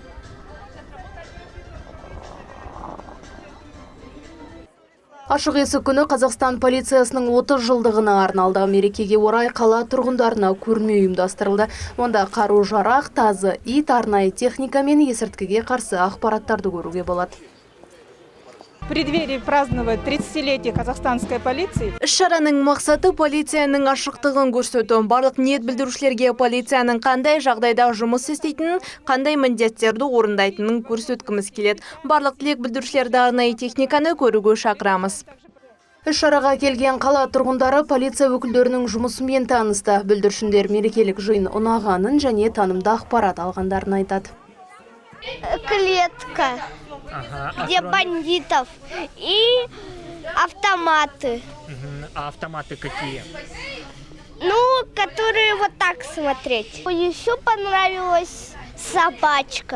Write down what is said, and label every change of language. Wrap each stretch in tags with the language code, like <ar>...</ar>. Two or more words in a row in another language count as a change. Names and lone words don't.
<kk>Ашық есік күні Қазақстан полициясының 30 жылдығына арналды. Мерекеге орай қала тұрғындарына көрме ұйымдастырылды. Онда қару-жарақ, тазы ит, арнайы техника мен есірткіге қарсы ақпараттарды көруге болады.</kk> <ru>В преддверии праздновать 30-летие казахстанской полиции.</ru> <kk>Іс-шараның мақсаты полицияның ашықтығын көрсету. Барлық ниет білдірушілерге полицияның қандай жағдайда жұмыс істейтінін, қандай міндеттерді орындайтынын көрсеткіміз келеді. Барлық тілек білдірушілерді арнайы техниканы көруге шақырамыз. Іс-шараға келген қала тұрғындары полиция өкілдерінің жұмысымен танысты. Бүлдіршіндер мерекелік жиын ұнағанын және танымды ақпарат алғандарын айтады.</kk> <ru>Клетка, где бандитов и автоматы. А автоматы какие? Ну, которые вот так смотреть. Еще понравилась собачка.</ru>